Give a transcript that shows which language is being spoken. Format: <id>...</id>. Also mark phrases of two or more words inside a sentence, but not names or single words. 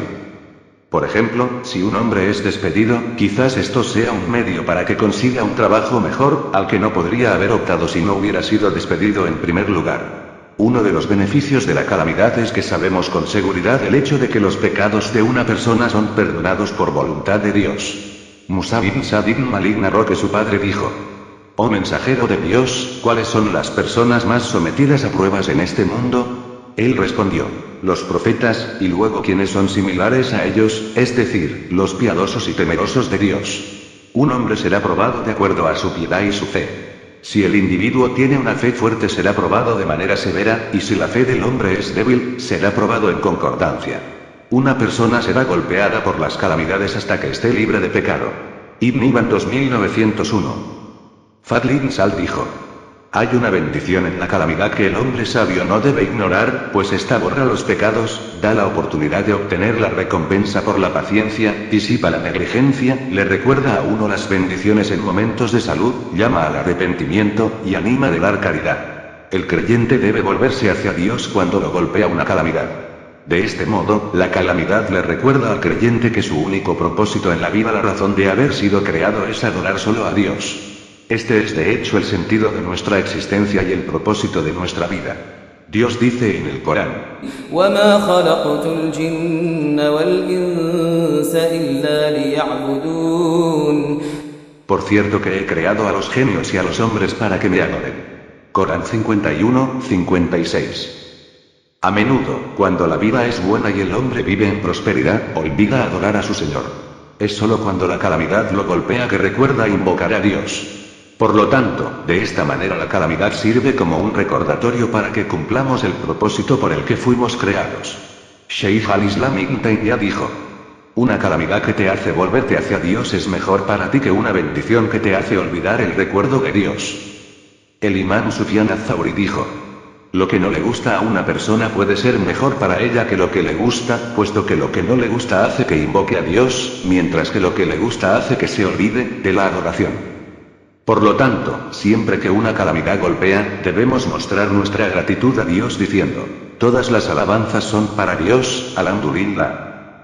<es>Por ejemplo, si un hombre es despedido, quizás esto sea un medio para que consiga un trabajo mejor, al que no podría haber optado si no hubiera sido despedido en primer lugar. Uno de los beneficios de la calamidad es que sabemos con seguridad el hecho de que los pecados de una persona son perdonados por voluntad de Dios. Musa bin Sa'd ibn Malik narró que su padre dijo: oh mensajero de Dios, ¿cuáles son las personas más sometidas a pruebas en este mundo? Él respondió: los profetas, y luego quienes son similares a ellos, es decir, los piadosos y temerosos de Dios. Un hombre será probado de acuerdo a su piedad y su fe. Si el individuo tiene una fe fuerte será probado de manera severa, y si la fe del hombre es débil, será probado en concordancia. Una persona será golpeada por las calamidades hasta que esté libre de pecado. Ibn Ibn 2901. Fadl ibn Sal dijo: hay una bendición en la calamidad que el hombre sabio no debe ignorar, pues esta borra los pecados, da la oportunidad de obtener la recompensa por la paciencia, disipa la negligencia, le recuerda a uno las bendiciones en momentos de salud, llama al arrepentimiento, y anima de dar caridad. El creyente debe volverse hacia Dios cuando lo golpea una calamidad. De este modo, la calamidad le recuerda al creyente que su único propósito en la vida, la razón de haber sido creado, es adorar solo a Dios. Este es de hecho el sentido de nuestra existencia y el propósito de nuestra vida. Dios dice en el Corán:</es> <ar>وَمَا خَلَقْتُ الْجِنَّ وَالْإِنسَ إِلَّا لِيَعْبُدُونِ.</ar> <es>Por cierto que he creado a los genios y a los hombres para que me adoren. Corán 51:56. A menudo, cuando la vida es buena y el hombre vive en prosperidad, olvida adorar a su Señor. Es solo cuando la calamidad lo golpea que recuerda invocar a Dios. Por lo tanto, de esta manera la calamidad sirve como un recordatorio para que cumplamos el propósito por el que fuimos creados. Sheikh al-Islam Ibn Taymiyyah dijo: una calamidad que te hace volverte hacia Dios es mejor para ti que una bendición que te hace olvidar el recuerdo de Dios. El imán Sufyan al-Thawri dijo: lo que no le gusta a una persona puede ser mejor para ella que lo que le gusta, puesto que lo que no le gusta hace que invoque a Dios, mientras que lo que le gusta hace que se olvide de la adoración. Por lo tanto, siempre que una calamidad golpea, debemos mostrar nuestra gratitud a Dios diciendo: todas las alabanzas son para Dios, alhamdulillah.</es>